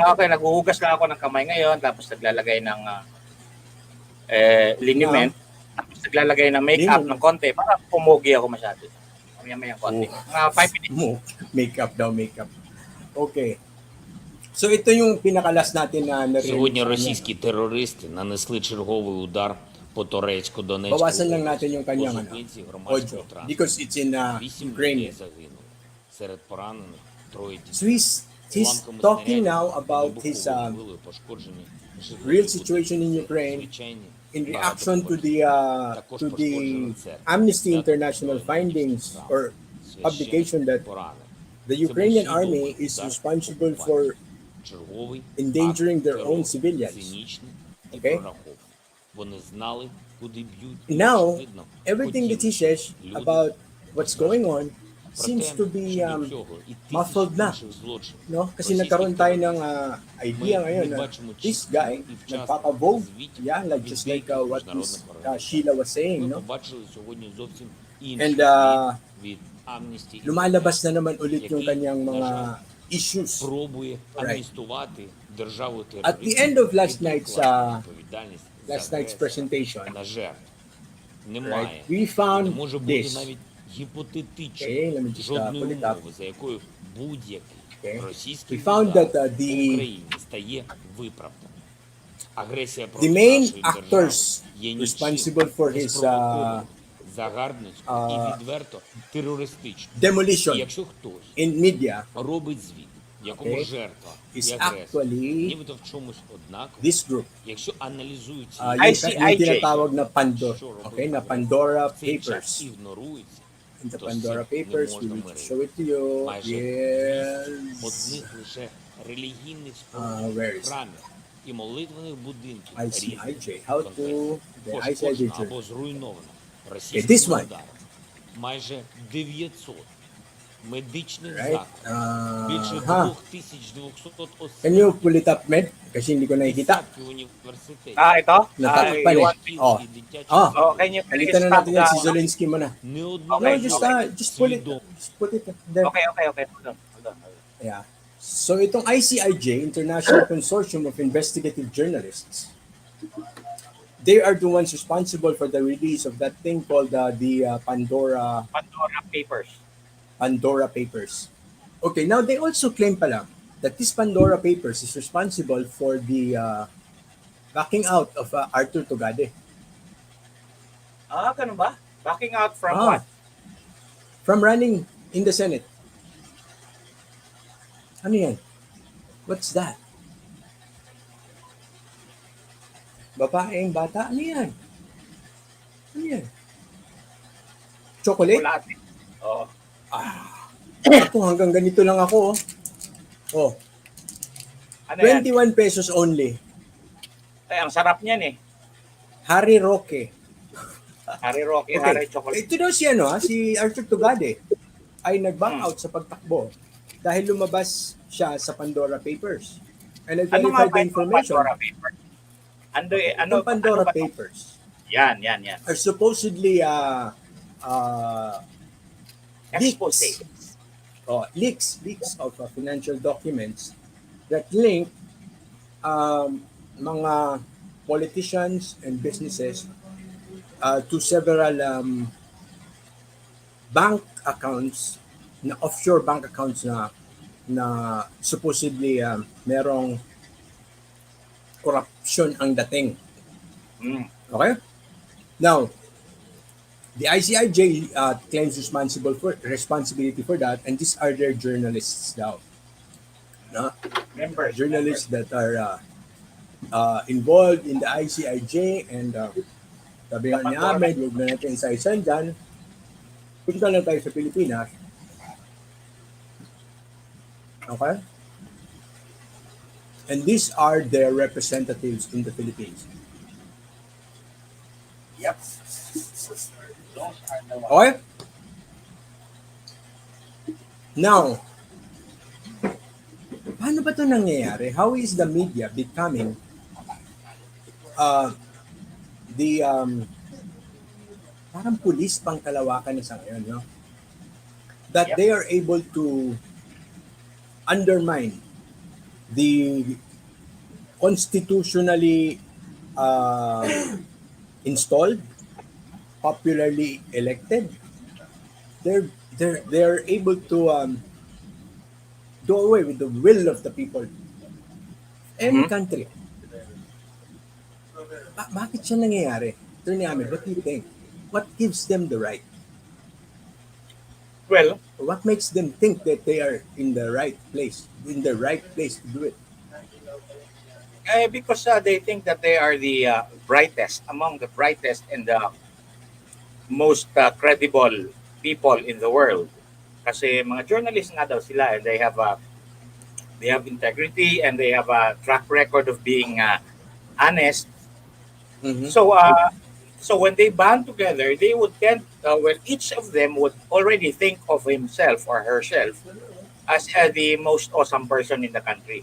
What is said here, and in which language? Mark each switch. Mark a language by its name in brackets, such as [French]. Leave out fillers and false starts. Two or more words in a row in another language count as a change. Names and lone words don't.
[Filipino] Okay, naghuhugas lang ako ng kamay ngayon tapos naglalagay ng liniment. Tapos naglalagay ng makeup ng konti para pumugi ako masyado. Mamaya konti. Mga 5 minutes. [English] Makeup. Okay. [Filipino] So ito yung pinakalas natin na narinig. [Ukrainian] Сьогодні російські терористи нанесли черговий удар по Турецько-Донецьку [Filipino] Bawasan lang natin yung [Ukrainian] по [Filipino] kanyang [Ukrainian] зупинці [Filipino] audio [Ukrainian] громадського транспорту. [English] because it's in 8 Ukrainian. [Ukrainian] людей загинули. Серед поранених троє [English] So [Ukrainian] дітей. [English] he's [Ukrainian] Уламками [English] talking [Ukrainian] снарядів [English] now [Ukrainian] та [English] about his [Ukrainian] вибуховою хвилею пошкоджені житлові [English] real [Ukrainian] будинки, [English] situation in Ukraine [Ukrainian] звичайні [English] in [Ukrainian] багато [English] reaction to [Ukrainian] поверхні. [English] the to the Amnesty International findings or publication that the Ukrainian army is responsible for [Ukrainian] черговий [English] endangering their [Ukrainian] акт [English] own [Ukrainian] терору, [English] civilians. [Ukrainian] цинічний і [English] Okay? [Ukrainian] прорахований. Вони знали, куди б'ють. і, [English] Now, [Ukrainian] очевидно, [English] everything that he [Ukrainian] хотіли, [English] says [Ukrainian] люди [English] about what's going on [Ukrainian] Проте, [English] seems to be [Ukrainian] щодо цього і тисяч [English] muffled na. [Ukrainian] інших злочинів [Filipino] No? Kasi [Ukrainian] російських [Filipino] nagkaroon tayo ng [Ukrainian] терористів [Filipino] idea [Ukrainian] ми [Filipino] ngayon [Ukrainian] не [Filipino] na [Ukrainian] бачимо [English] this [Ukrainian] чітко [English] guy [Ukrainian] і вчасно [Filipino] nagpapavogue, [Ukrainian] звітів [English] yeah, like [Ukrainian] від [English] just like [Ukrainian] деяких [English] what [Ukrainian] міжнародних організацій. [English] Sheila was saying, [Ukrainian] Ми [English] no? [Ukrainian] побачили сьогодні зовсім інший [English] And [Ukrainian] звіт від Amnesty [Filipino] lumalabas na naman ulit yung [Ukrainian] який, [Filipino] kanyang [Ukrainian] на [Filipino] mga [Ukrainian] жаль, [Filipino] issues. [Ukrainian] пробує [English] Right. [Ukrainian] амністувати державу [English] At the end of last night's presentation, [Ukrainian] на жертв. Немає. [English] right, we [Ukrainian] Не [English] found [Ukrainian] може бути [English] this. [Ukrainian] навіть гіпотетично [English] Okay, let me just [Ukrainian] жодної [English] pull it up. [Ukrainian] умови, за якою будь-який [English] Okay. [Ukrainian] російський [English] We found [Ukrainian] удар [English] that [Ukrainian] по [English] the [Ukrainian] Україні стає виправданим. Агресія [English] the [Ukrainian] проти [English] main [Ukrainian] нашої держави [English] actors [Ukrainian] є нічим, [English] responsible for his [Ukrainian] неспровокованим, загарбницьким і відверто терористичним. І [English] demolition [Ukrainian] якщо хтось [English] in media [Ukrainian] робить звіт, якому [English] Okay. [Ukrainian] жертва [English] is [Ukrainian] і агресор, [English] actually [Ukrainian] нібито в чомусь однаково, [English] this group. [Ukrainian] якщо аналізуються [Filipino] Yung tinatawag na okay, na Pandora [Ukrainian] в цей час [Filipino] Papers. [Ukrainian] ігнорується, [English] In the [Ukrainian] то [English] Pandora [Ukrainian] з цим не [English] Papers, we [Ukrainian] можна [English] will [Ukrainian] миритися. [English] show it to you. [Ukrainian] Майже [English] Yes. [Ukrainian] одних лише релігійних [English] where is it? [Ukrainian] храмів і молитвених будинків [English] ICIJ. How to the [Ukrainian] пошкоджено [English] ICIJ. [Ukrainian] або зруйновано [English] this [Ukrainian] російським [English] one. [Ukrainian] ударом. Майже 900 медичних [English] Right? [Ukrainian] закладів, більше Ha. 2200 осіб, [English] Can you pull it up, [Filipino] Med? Kasi hindi ko nakikita. [Ukrainian] десятки університетів, [Filipino] Ito? Natakpan Ewan. eh. Oh. [Ukrainian] і дитячі Ah. [English] Oh, can you [Filipino] Palitan na [English] stop [Filipino] natin yan si [English] the- [Filipino] Zelensky muna. [Ukrainian] не [English] No, [Ukrainian] одного [English] just pull it. Just put it there. Okay. Hold on. Yeah. So itong ICIJ, International Consortium of Investigative Journalists, they are the ones responsible for the release of that thing called the Pandora Pandora Papers. Papers. Okay, now they also claim pala that this Pandora Papers is responsible for the backing out of Arthur Tugade. [Filipino] Ganun ba? [English] Backing out from Ah. what? from running in the Senate. [Filipino] Ano yan? [English] What's that? [Filipino] Babaeng bata? Ano yan? Ano yan? Chocolate? Chocolate. Oo. Ako hanggang ganito lang ako. Oh, Ano yan? [English] 21 pesos only. [Filipino] Ay, ang sarap niyan eh. Harry Roque. Harry Rocky, [English] Okay. Harry Chocolate. [Filipino] Ito daw si, si Arthur Tugade ay nag-back out sa pagtakbo dahil lumabas siya sa Pandora Papers. [English] And [Filipino] Ano nga [English] nag-verify the [Filipino] ba yung [English] information. [Filipino] Pandora Paper? Ano Yung Pandora ba to? [English] Papers [Filipino] Yan. [English] are supposedly [Filipino] Expose. [English] leaks of financial documents that link mga politicians and businesses to several bank accounts, [Filipino] na [English] offshore bank accounts [Filipino] na supposedly merong corruption ang dating. [English] Okay? Now, the ICIJ claims responsibility for that, and these are their journalists now. No? Journalists that are involved in the ICIJ, and [Filipino] sabi nga ni Ahmed, huwag na natin isa-isa dyan. Punta na tayo sa Pilipinas. [English] Okay? And these are their representatives in the Philippines. Yep. Okay? Now, [Filipino] paano ba ito nangyayari? [English] How is the media becoming the [Filipino] parang pulis pang kalawakan na sa ngayon, [English] no? That they are able to undermine the constitutionally installed, popularly elected. They're able to do away with the will of the people. Any country. [Filipino] Bakit siya nangyayari? [English] Attorney Ahmed, what do you think? What gives them the right? Well, What makes them think that they are in the right place to do it? because they think that they are the brightest, among the brightest and the most credible people in the world. [Filipino] Kasi mga journalists nga daw sila, [English] and they have integrity, and they have a track record of being honest. Mm-hmm. So when they band together, they would tend, when each of them would already think of himself or herself as the most awesome person in the country.